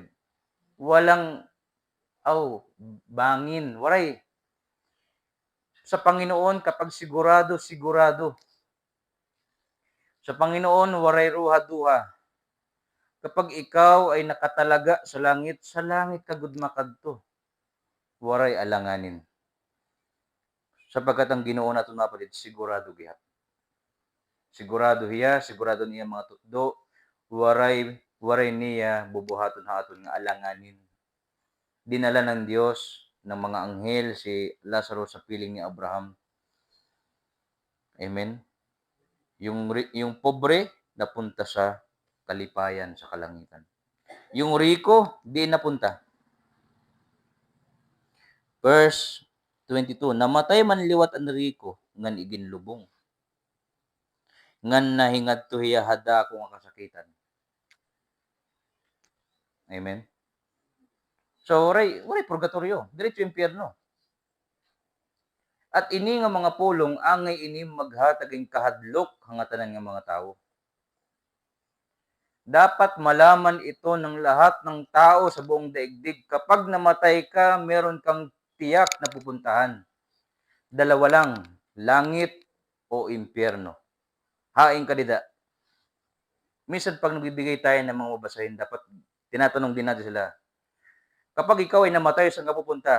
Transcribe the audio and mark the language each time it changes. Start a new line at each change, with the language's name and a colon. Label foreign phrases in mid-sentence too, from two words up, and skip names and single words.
Filipino: Walang, bangin. Waray. Sa Panginoon, kapag sigurado, sigurado.
Waray: Sa Panginoon, waray ruha-duha.
Filipino: Kapag ikaw ay nakatalaga sa langit ka gud makadto.
Waray: Waray alanganin. Sapagkat ang Ginoo naton mga kapatid, sigurado gihap. Sigurado niya mga tutdo, waray niya bubuhaton haton nga alanganin.
Filipino: Dinala ng Diyos ng mga anghel si Lazarus sa piling ni Abraham. Amen. Yung pobre napunta sa kalipayan sa kalangitan. Yung riko di napunta. Verse 22,
Waray: namatay man liwat ang riko ngan iginlubong. Ngan nahingadto hiya hada ko nga kasakitan. Amen.
Filipino: So, waray purgatorio, diretso impyerno.
Waray: At ini nga mga pulong angay ini maghatag ing kahadlok hangatanan nga mga tawo.
Filipino: Dapat malaman ito ng lahat ng tao sa buong daigdig. Kapag namatay ka, meron kang tiyak na pupuntahan. Dalawa lang, langit o impyerno.
Waray: Haing ka dida.
Filipino: Minsan pag nagbibigay tayo ng mga babasahin, dapat tinatanong din natin sila, kapag ikaw ay namatay, saan ka pupunta?